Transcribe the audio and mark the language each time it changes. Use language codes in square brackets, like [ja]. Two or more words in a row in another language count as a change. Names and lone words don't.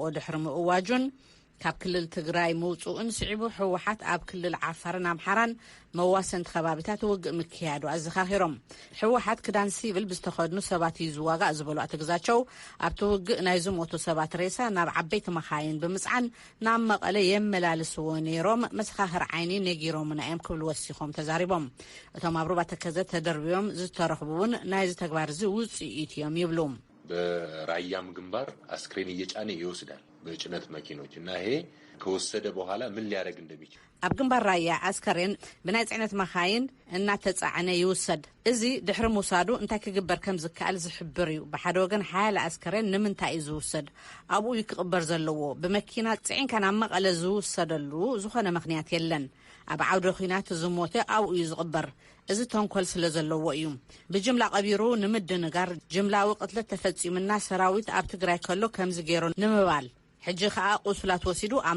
[ti] ድሕር ምእዋጁን ካብ ክልል ትግራይ መውጹኡን ስዒቡ ሕወሓት ኣብ ክልል ዓፋርን አምሓራን መዋሰንት ከባቢታት ውግእ ምክያዱ ኣዘኻኺሮም ሕወሓት ክዳን ሲቪል ብዝተኸድኑ ሰባት ይዝዋጋ ዝበሉ ኣትግዛቸው ኣብቲ ውግእ ናይ ዝሞቱ ሰባት ሬሳ ናብ ዓበይቲ መኻይን ብምጽዓን ናብ መቐለ የመላልስዎ ነይሮም መስኻኽር ዓይኒ ነጊሮምና እዮም ክብል ወሲኾም ተዛሪቦም እቶም ኣብ ሩባ ተከዘ ተደርቢዮም ዝተረኽቡውን ናይ ዝተግባር ውጽኢት እዮም ይብሉ [am] በራያም ግንባር አስክሬን እየጫነ ይወስዳል በጭነት መኪኖች እና ይሄ ከወሰደ በኋላ ምን ሊያደርግ እንደሚችል [ti] ኣብ ግንባር ራያ አስከሬን ብናይ ጽዕነት መኻይን እና ተጻዕነ ይወሰድ እዚ ድሕሪ ሙሳዱ እንታይ ክግበር ከም ዝካል ዝሕብር እዩ ብሓደ ወገን ሓያል አስከሬን ንምንታይ እዩ ዝወሰድ ኣብኡ ይክቅበር ዘለዎ ብመኪና ጽዕን kana መቐለ ዝወሰደሉ ዝኾነ ምኽንያት የለን ኣብ ዓውደ ኺናት ዝሞተ ኣብኡ እዩ ዝቕበር እዚ ተንኮል ስለ ዘለዎ እዩ ብጅምላ ቀቢሩ ንምድንጋር ጅምላዊ ቅትለት ተፈጺምና ሰራዊት ኣብ ትግራይ ከሎ ከምዚ ገይሩ ንምባል ሕጂ ከዓ ቁስላት ወሲዱ ኣብ